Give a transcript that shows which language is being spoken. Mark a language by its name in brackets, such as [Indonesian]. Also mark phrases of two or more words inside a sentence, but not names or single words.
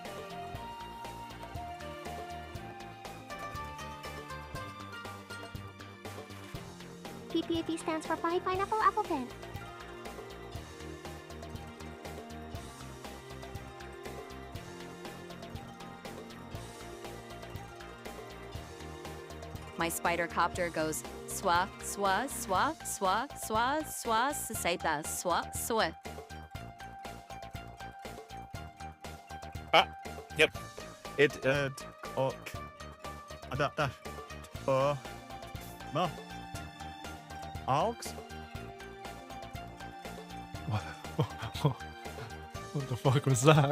[English] PPAP stands for Pahi Pineapple Apple Pen. My spider copter goes swa, swa, swa, swa, swa, swa, saseta, swa, swa. Yep. Ma. Alex? What the fuck was that?